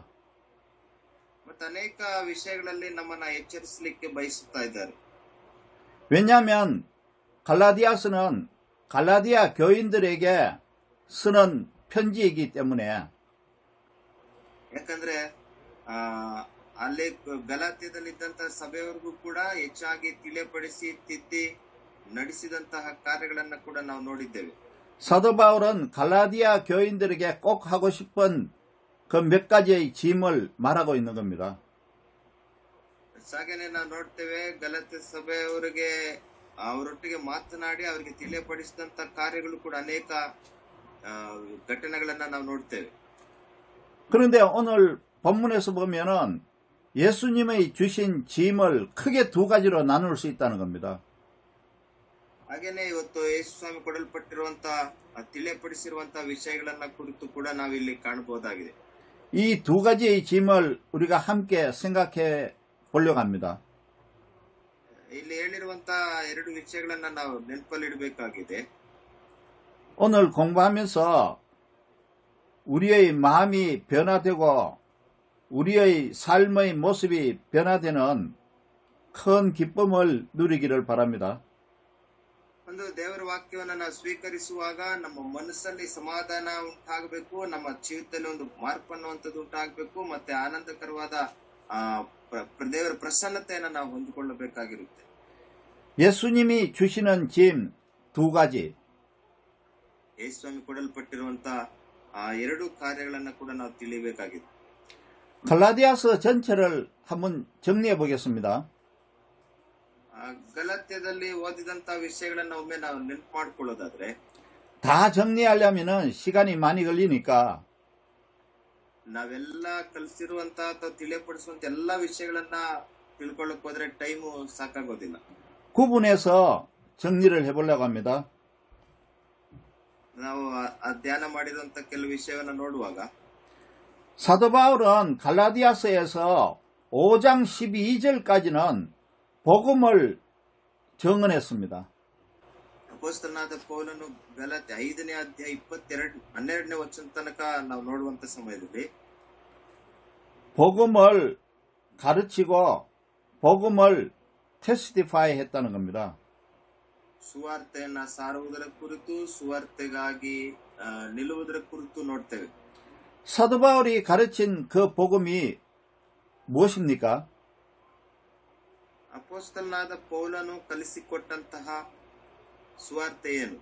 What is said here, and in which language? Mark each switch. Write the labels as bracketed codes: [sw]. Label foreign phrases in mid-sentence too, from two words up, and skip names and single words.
[kn] ಮತ್ತೆ ಅನೇಕ ವಿಷಯಗಳಲ್ಲಿ ನಮ್ಮನ್ನ ಎಚ್ಚರಿಸಲಿಕ್ಕೆ ಬಯಸುತ್ತಾ ಇದ್ದಾರೆ. [ko] 왜냐하면 갈라디아서는 갈라디아 교인들에게 쓰는 편지이기 때문에. [kn] ಯಾಕಂದ್ರೆ ಅಲ್ಲಿ ಗಲಾತ್ಯದಲ್ಲಿದ್ದಂತಹ ಸಭೆಯವರಿಗೂ ಕೂಡ ಹೆಚ್ಚಾಗಿ ತಿಳಿಯಪಡಿಸಿ ತಿದ್ದಿ ನಡೆಸಿದಂತಹ ಕಾರ್ಯಗಳನ್ನ ಕೂಡ ನಾವು ನೋಡಿದ್ದೇವೆ. [ko] 사도 바울은 갈라디아 교인들에게 꼭 하고 싶은 그 몇 가지의 짐을 말하고 있는 겁니다. [kn] ಹಾಗೇನೆ ನಾವು ನೋಡ್ತೇವೆ, ಗಲಾತ್ಯ ಸಭೆಯವರಿಗೆ ಅವರೊಟ್ಟಿಗೆ ಮಾತನಾಡಿ ಅವರಿಗೆ ತಿಳಿಯಪಡಿಸಿದಂತ ಕಾರ್ಯಗಳು ಕೂಡ ಅನೇಕ ಘಟನೆಗಳನ್ನ ನಾವು ನೋಡ್ತೇವೆ. [ko] 그런데 오늘 본문에서 보면은 예수님의 주신 짐을 크게 두 가지로 나눌 수 있다는 겁니다. [kn] ಹಾಗೇನೆ ಇವತ್ತು ಯೇಸು ಸ್ವಾಮಿ ಕೊಡಲ್ಪಟ್ಟಿರುವಂತಹ ತಿಳಿಯಪಡಿಸಿರುವಂತಹ ವಿಷಯಗಳನ್ನ ಕುರಿತು ಕೂಡ ನಾವಿಲ್ಲಿ ಕಾಣಬಹುದಾಗಿದೆ. [ko] 이 두 가지의 짐을 우리가 함께 생각해 보려고 합니다. [kn] ಇಲ್ಲಿ ಹೇಳಿರುವಂತಹ ಎರಡು ವಿಷಯಗಳನ್ನ ನಾವು ನೆನಪಲ್ಲಿಡಬೇಕಾಗಿದೆ. [ko] 오늘 공부하면서 우리의 마음이 변화되고 우리의 삶의 모습이 변화되는 큰 기쁨을 누리기를 바랍니다. [kn] ಒಂದು ದೇವರ ವಾಕ್ಯವನ್ನ ನಾವು ಸ್ವೀಕರಿಸುವಾಗ ನಮ್ಮ ಮನಸ್ಸಲ್ಲಿ ಸಮಾಧಾನ ಉಂಟಾಗಬೇಕು, ನಮ್ಮ ಜೀವಿತದಲ್ಲಿ ಒಂದು ಮಾರ್ಪ ಅನ್ನುವಂಥದ್ದು ಉಂಟಾಗಬೇಕು, ಮತ್ತೆ ಆನಂದಕರವಾದ ದೇವರ ಪ್ರಸನ್ನತೆಯನ್ನು ನಾವು ಹೊಂದಿಕೊಳ್ಳಬೇಕಾಗಿರುತ್ತೆ. [ko] 예수님이 주시는 짐 두 가지. [kn] ಯೇಸು ಸ್ವಾಮಿ ಕೊಡಲ್ಪಟ್ಟಿರುವಂತಹ ಎರಡು ಕಾರ್ಯಗಳನ್ನ ಕೂಡ ನಾವು ತಿಳಿಯಬೇಕಾಗಿದೆ. [ko] 갈라디아서 전체를 한번 정리해 보겠습니다. [kn] ಗಲಾತ್ಯದಲ್ಲಿ ಓದಿದಂತಹ ವಿಷಯಗಳನ್ನ ಒಮ್ಮೆ ನಾವು ನೆನಪು ಮಾಡ್ಕೊಳ್ಳೋದಾದ್ರೆ, [ko] 다 정리하려면은 시간이 많이 걸리니까 [kn] ನಾವೆಲ್ಲ ಕಲಿಸಿರುವಂತಹ ಅಥವಾ ತಿಳಿಯಪಡಿಸುವಂತ ಎಲ್ಲಾ ವಿಷಯಗಳನ್ನ ತಿಳ್ಕೊಳ್ಳಕ್ ಹೋದ್ರೆ ಟೈಮು ಸಾಕಾಗೋದಿಲ್ಲ. [ko] 구분해서 정리를 해보려고 합니다. [kn] ನಾವು ಧ್ಯಾನ ಮಾಡಿರುವಂತ ಕೆಲವು ವಿಷಯವನ್ನ ನೋಡುವಾಗ [ko] 사도 바울은 갈라디아서에서 5장 12절까지는 복음을 정언했습니다. [kn] ಅಪೊಸ್ತಲನಾದ ಪೌಲನು ಗಲಾತ್ಯ 5ನೇ ಅಧ್ಯಾಯ 12ನೇ ವಚನ ತನಕ ನಾವು ನೋಡುವಂತ ಸಮಯದಲ್ಲಿ [ko] 복음을 가르치고 복음을 테스티파이 했다는 겁니다. [kn] ಸುವಾರ್ತೆಯನ್ನ ಸಾರುವುದರ ಕುರಿತು, ಸುವಾರ್ತೆಗಾಗಿ ನಿಲ್ಲುವುದರ ಕುರಿತು ನೋಡ್ತೇವೆ. [ko] 사도 바울이 가르친 그 복음이 무엇입니까? [kn] ಅಪೊಸ್ತಲನಾದ ಪೌಲನು ಕಲಿಸಿಕೊಟ್ಟಂತಹ ಸುವಾರ್ತೆ ಏನು?